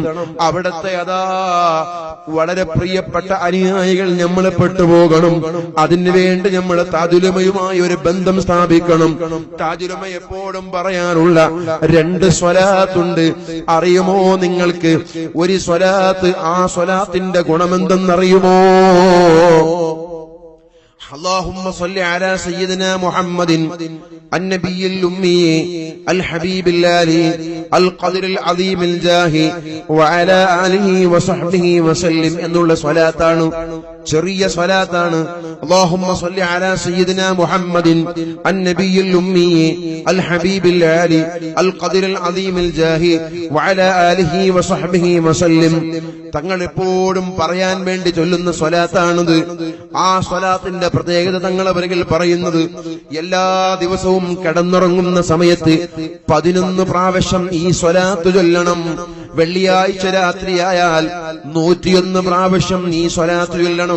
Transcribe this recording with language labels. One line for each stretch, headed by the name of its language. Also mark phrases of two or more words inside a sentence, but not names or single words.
Malayalam: അവിടത്തെ അതാ വളരെ പ്രിയപ്പെട്ട അനുയായികൾ നമ്മളെ പെട്ടുപോകണം. അതിനുവേണ്ടി നമ്മൾ താജുലുമയുമായി ഒരു ബന്ധം സ്ഥാപിക്കണം. താജുലുമ എപ്പോഴും പറയാറുള്ള 2 സ്വലാത്തുണ്ട്. അറിയുമോ നിങ്ങൾക്ക്? ഒരു സ്വലാത്ത്, ആ സ്വലാത്തിന്റെ ഗുണമെന്തെന്നറിയുമോ?
Arabic: اللهم صل على سيدنا محمد النبي الأمي الحبيب الآلي القدر العظيم الجاه وعلى آله وصحبه وسلم
Malayalam: എന്നുള്ള സ്വലാത്താണ്, ചെറിയ സ്വലാത്താണ്.
Arabic: اللهم صل على سيدنا محمد النبي الأمي الحبيب الآلي القدر العظيم الجاه وعلى آله وصحبه وسلم.
Malayalam: തങ്ങൾ എപ്പോഴും പറയാൻ വേണ്ടി ചൊല്ലുന്ന സ്വലാത്താണിത്. ആ സ്വലാത്തിന്റെ പ്രത്യേകത തങ്ങളവരിൽ പറയുന്നത്, എല്ലാ ദിവസവും കിടന്നുറങ്ങുന്ന സമയത്ത് 11 പ്രാവശ്യം ഈ സ്വലാത്ത് ചൊല്ലണം. വെള്ളിയാഴ്ച രാത്രിയായാൽ 101 പ്രാവശ്യം ഈ സ്വലാത്ത് ചൊല്ലണം.